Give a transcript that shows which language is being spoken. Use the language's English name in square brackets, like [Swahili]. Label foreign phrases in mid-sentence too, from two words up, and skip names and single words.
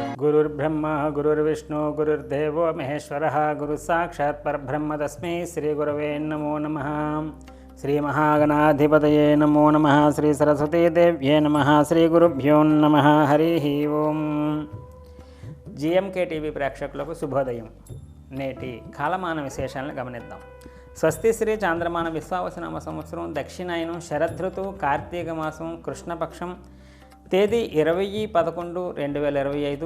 [Sanskrit] गुरुर्ब्रह्मा गुरुर्विष्णु गुरुर्देवो महेश्वरः गुरुसाक्षात् परब्रह्म तस्मै श्रीगुरवे नमो नमः। श्रीमहागणाधिपतये नमो नमः। श्री सरस्वती देव्ये नमः। श्रीगुरुभ्यो नमः। हरिः ओं। [Telugu] జీఎంకే టీవీ ప్రేక్షకులకు శుభోదయం. నేటి కాలమాన విశేషాలను గమనిద్దాం. స్వస్తి శ్రీ చాంద్రమాన విశ్వావసనామ సంవత్సరం దక్షిణాయనం శరదృతువు కార్తీక మాసం కృష్ణపక్షం తేదీ 20/11/2025